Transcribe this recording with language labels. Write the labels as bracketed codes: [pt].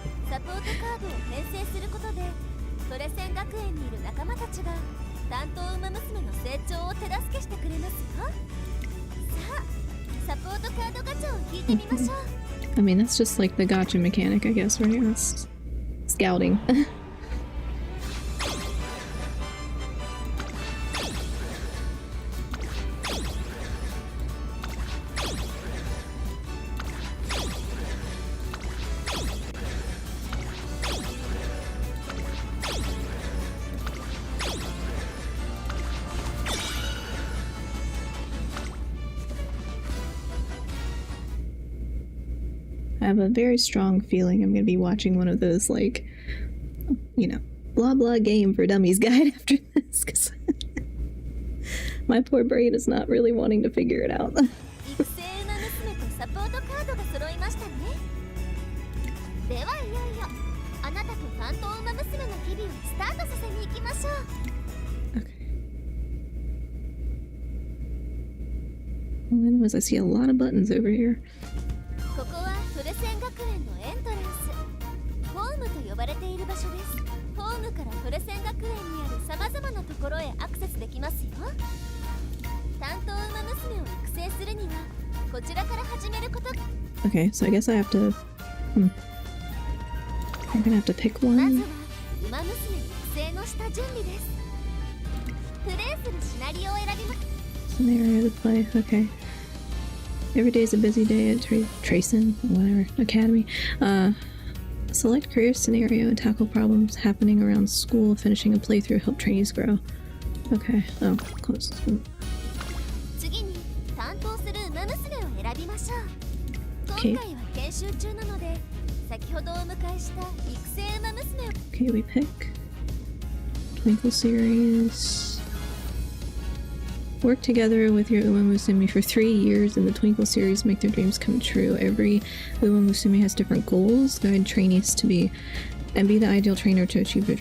[ja] サポートカードを編成することでトレセン学園にいる仲間たちが担当馬娘の成長を手助けしてくれますよさあサポートカードガチャを引いてみましょう [en] I mean, that's just like the gacha mechanic, I guess, right? That's scouting. I have a very strong feeling I'm going to be watching one of those, like, you know, blah blah game for dummies guide after this, because my poor brain is not really wanting to figure it out. [ja] 育成馬娘とサポートカードが揃いましたねではいよいよあなたと担当馬娘の日々をスタートさせに行きましょう [en] Okay. All I know is I see a lot of buttons over here. [ja] ここはトレセン学園のエントランス。ホームと呼ばれている場所です。ホームからトレセン学園にある様々なところへアクセスできますよ。担当馬娘を育成するにはこちらから始めること。 [en] Okay, so I guess I have to. I'm gonna have to pick [ja] まず [en] one. [ja] は馬娘育成の下準備です。プレイするシナリオを選びます。 [en] Scenario to play. Okay. Every day is a busy day at Tracen, whatever, Academy. Select career scenario and tackle problems happening around school. Finishing a playthrough, help trainees grow. Okay. Oh, close. [ja] 次に担当する馬娘を選びましょう。今回は研修中なので、先ほどお迎えした育成馬娘を。 [en] Okay, we pick Twinkle series. Work together with your Umamusume for 3 years in the Twinkle series, make their dreams come true. Every Umamusume has different goals, guide trainees to be, and be the ideal trainer to achieve their.